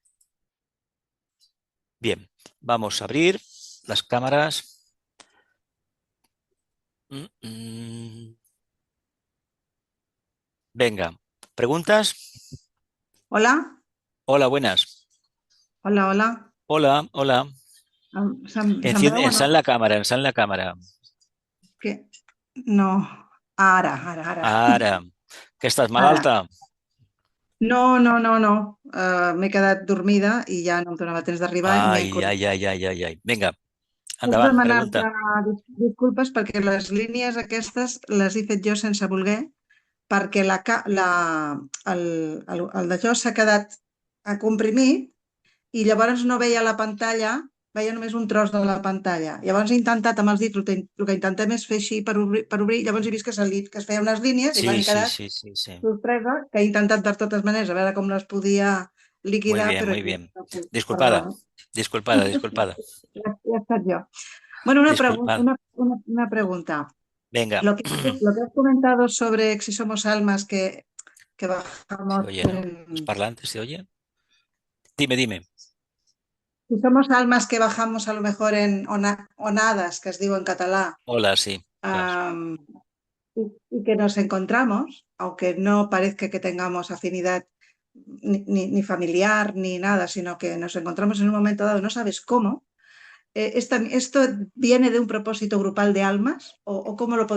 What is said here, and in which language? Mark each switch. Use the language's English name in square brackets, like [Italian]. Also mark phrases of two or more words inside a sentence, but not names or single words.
[Spanish] Bien, vamos a abrir las cámaras. Mm, mm. Venga, ¿preguntas? Hola, Hola, buenas. hola, hola. Hola, hola. [Catalan] Se'n veu o no? Encén la cámara, encén la cámara. Que... No, ara. Ara, que estàs Ara. malalta? No, no, no, no. M'he quedat dormida i ja no em donava temps d'arribar i m'he Ai, ai, incorporat. ai, ai, ai, ai. [Spanish] Venga, [Catalan] Puc endavant, demanar-te pregunta. disculpes perquè les línies aquestes les he fet jo sense voler, perquè el, el d'això s'ha quedat comprimit i llavors no veia la pantalla, veia només un tros de la pantalla. Llavors he intentat amb els dits, el que intentem és fer així per obrir, llavors he vist que, que es feia unes línies i Sí, m'he sí, quedat sí, sí, sí. sorpresa, que he intentat de totes maneres a veure com les podia [Spanish] Muy [Catalan] liquidar, [Spanish] bien, [Catalan] però [Spanish] muy [Catalan] ja, [Spanish] bien. [Catalan] perdona, [Spanish] Disculpada, disculpada, disculpada, [Catalan] ja he estat jo. Bueno, [Spanish] disculpada. [Catalan] una pregunta. [Spanish] Venga, Lo que has comentado sobre si somos almas que se bajamos oye, ¿no? Los en, parlantes se oyen. Dime, dime. si somos almas que bajamos a lo mejor en onadas, [Catalan] que es diu en català, [Spanish] Hola, sí. Claro. am, y que nos encontramos, aunque no parezca que tengamos afinidad ni familiar ni nada, sino que nos encontramos en un momento dado, no sabes cómo. ¿Esto viene de un propósito grupal de almas o cómo lo